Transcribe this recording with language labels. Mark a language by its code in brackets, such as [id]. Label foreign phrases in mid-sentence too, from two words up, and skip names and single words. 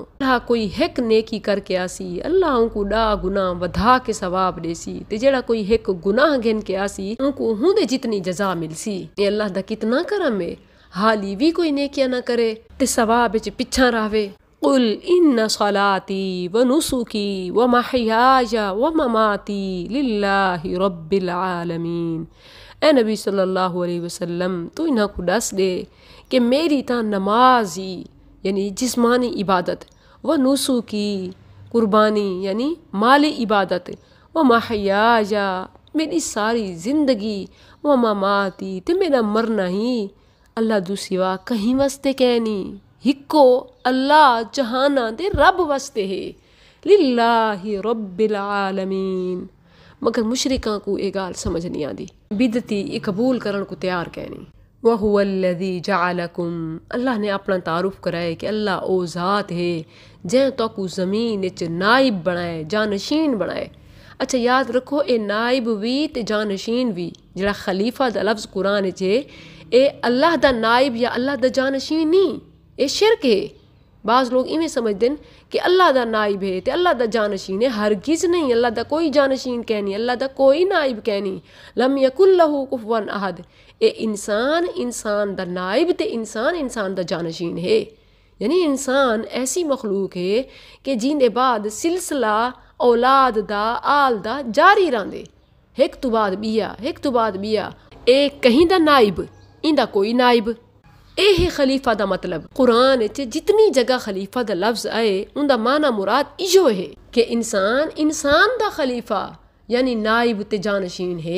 [skr] अल्लाह कोई हिक नेकी करके आसी, अल्लाह उनको डा गुनाह वधा के सवाब देसी, ते जेड़ा कोई हिक गुनाह गिन के आसी उनको हुंदे जितनी जजा मिलसी। ए अल्लाह दा कितना करम है, हाली भी कोई नेकिया ना करे ते सवाब विच पिछा रावे। [ar] قل إن صلاتي ونسكي ومحياي ومماتي لله رب العالمين. [skr] ए नबी [ar] صلى الله عليه وسلم [skr] तू इन्हां को दस दे कि मेरी तां नमाज ही यानी जिस्मानी इबादत, [ar] ونسكي [skr] कुर्बानी यानी माली इबादत, [ar] ومحياي [skr] मेरी सारी जिंदगी, [ar] ومماتي [skr] ते मेरा मरना ही अल्लाह दू सिवा कहीं वास्ते कहनी, हिक्को अल्लाह जहाना दे रब वास्ते है, [ar] لله رب العالمين. [skr] मगर मुशरिकां को ये गाल समझ नहीं आती, बिदती ये कबूल करन को तैयार कहनी। [ar] وهو الذي جعلكم, [skr] अल्लाह ने अपना तारुफ कराए कि अल्लाह ओ ज़ात है जै तो को ज़मीन विच नाइब बनाए, जानशीन बनाए। अच्छा याद रखो ए नाइब भी ते जानशीन भी, जेड़ा खलीफा दा लफ्ज़ कुरान विच है ए अल्लाह दा नाइब या अल्लाह दा जानशीन नहीं, ए शिरक है। बाज़ लोग इवें समझते हैं कि अल्लाह दा नाइब है ते अल्लाह दा जानशीन है, हरगिज़ नहीं। अल्लाह दा कोई जानशीन कहनी, अल्लाह दा कोई नाइब कहनी। [ar] لم يكن له كفوا أحد, [skr] ए इंसान इंसान दा नाइब ते इंसान इंसान दा जानशीन है। यानी इंसान ऐसी मखलूक है कि जिंदे बाद सिलसिला औलाद दा आल दा जारी रहंदे। एक तो बाद बिया एक तो बाद बिया ए कहीं दा नाइब इंदा कोई नाइब ए है खलीफा दा मतलब कुरान च जितनी जगह खलीफा दा लफ्ज आए उनदा माना मुराद इजो है कि इंसान दा खलीफा यानी नाइब ते जानशीन है।